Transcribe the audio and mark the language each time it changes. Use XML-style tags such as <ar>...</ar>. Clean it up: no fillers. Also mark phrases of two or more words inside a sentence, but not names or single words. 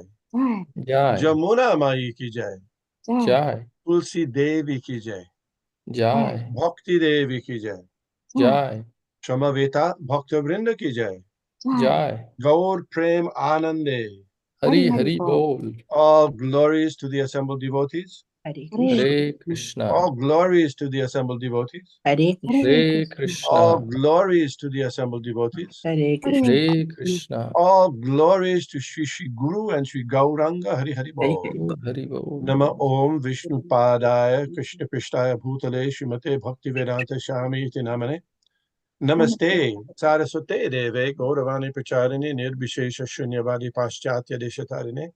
<hi>जय। जमुना माई की जय। जय। तुलसी देवी की जय। जय। भक्ति देवी की जय। जय। समवेता भक्तवृंद की जय। जय।</hi> <sa>गौर प्रेम आनंदे.</sa> <hi>हरि हरि बोल।</hi> <en>All glories to the assembled devotees. Hare Krishna. All glories to the assembled devotees. Hare Krishna. All glories to the assembled devotees. Hare Krishna. All glories to Shri Shri Guru and Shri Gauranga</en> <hi>हरि हरि बोल. हरि बोल.</hi> <sa>नम ॐ विष्णु पादाय कृष्ण प्रिष्टाय भूतले श्रीमते भक्ति वेदान्त स्वामी इति नामने. नमस्ते सारस्वते देवे गौरवाणी प्रचारिणी निर्भिशेष शून्यवादी पाश्चात्य देशतारिणे.</sa>